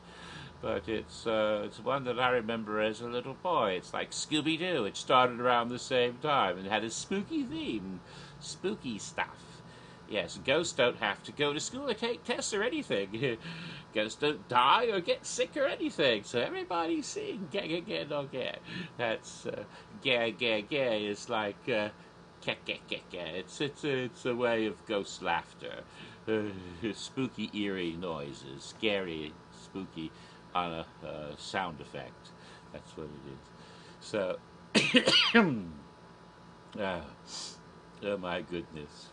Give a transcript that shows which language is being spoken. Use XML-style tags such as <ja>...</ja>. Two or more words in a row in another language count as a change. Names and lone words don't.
<en>But it's one that I remember as a little boy. It's like Scooby-Doo. It started around the same time and had a spooky theme. Spooky stuff. Yes, ghosts don't have to go to school or take tests or anything. Ghosts don't die or get sick or anything. So everybody's seeing ge ge no ge. That's ge ge ge is like ke ke ke ke. It's a way of ghost laughter. Spooky, eerie noises. Scary, spooky on a sound effect. That's what it is. So, oh my goodness.</en>